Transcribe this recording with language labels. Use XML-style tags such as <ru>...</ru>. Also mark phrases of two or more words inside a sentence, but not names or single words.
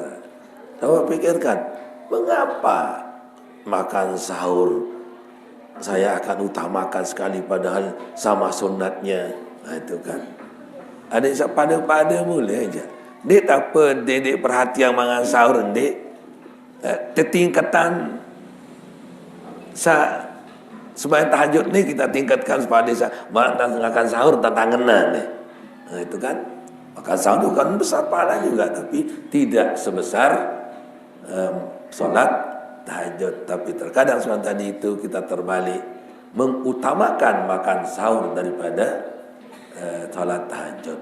<id>Coba pikirkan mengapa makan sahur saya akan utamakan sekali padahal sama sunatnya. Nah, itu kan adik pada boleh aja dek tak apa dek perhatian makan sahur dek ketingkatan sembahyang tahajud ni kita tingkatkan pada makan sahur tantangan ni. Nah, itu kan makan sahur itu kan besar pahala juga tapi tidak sebesar solat tahajud. Tapi terkadang solat tadi itu kita terbalik mengutamakan makan sahur daripada solat tahajud.</id>